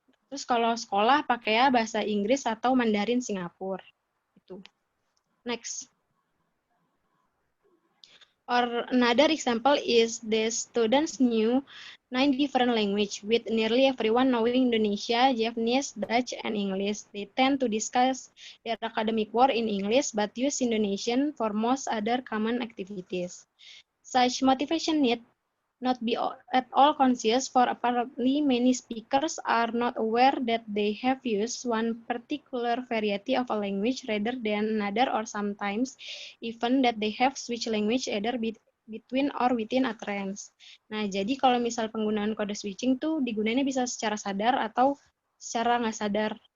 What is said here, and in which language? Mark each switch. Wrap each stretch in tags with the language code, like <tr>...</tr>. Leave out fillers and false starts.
<id>Terus kalau sekolah pakai ya bahasa Inggris atau Mandarin Singapura. Itu. Next.</id> <en>Or another example is the students knew 9 different languages, with nearly everyone knowing Indonesia, Japanese, Dutch, and English. They tend to discuss their academic work in English, but use Indonesian for most other common activities. Such motivation need not be at all conscious, for apparently many speakers are not aware that they have used one particular variety of a language rather than another, or sometimes even that they have switched language either between or within utterance.</en> <id>Nah, jadi kalau misal penggunaan kode switching tuh digunainnya bisa secara sadar atau secara nggak sadar.</id>